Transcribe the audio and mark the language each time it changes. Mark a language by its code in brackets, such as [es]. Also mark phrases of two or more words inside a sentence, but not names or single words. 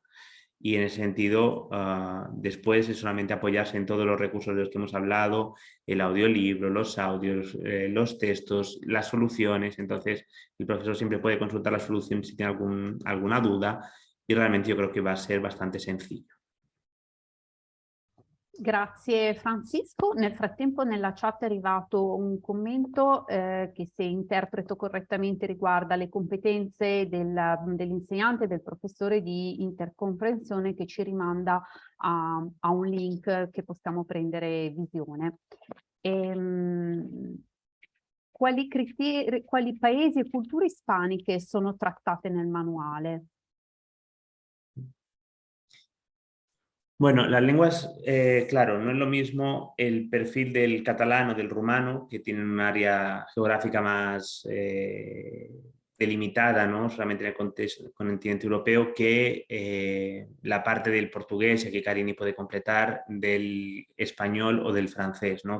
[es] Y en ese sentido, después es solamente apoyarse en todos los recursos de los que hemos hablado, el audiolibro, los audios, los textos, las soluciones. Entonces, el profesor siempre puede consultar la solución si tiene alguna duda y realmente yo creo que va a ser bastante sencillo. [it] Grazie Francisco. Nel frattempo nella chat è arrivato un commento che, se interpreto correttamente, riguarda le competenze dell'insegnante, del professore di intercomprensione, che ci rimanda a un link che possiamo prendere visione. Quali paesi e culture ispaniche sono trattate nel manuale? [es] Bueno, las lenguas, claro, no es lo mismo el perfil del catalán o del rumano, que tienen un área geográfica más delimitada, ¿no? Solamente en el continente europeo, que la parte del portugués, y aquí Carini puede completar, del español o del francés, ¿no?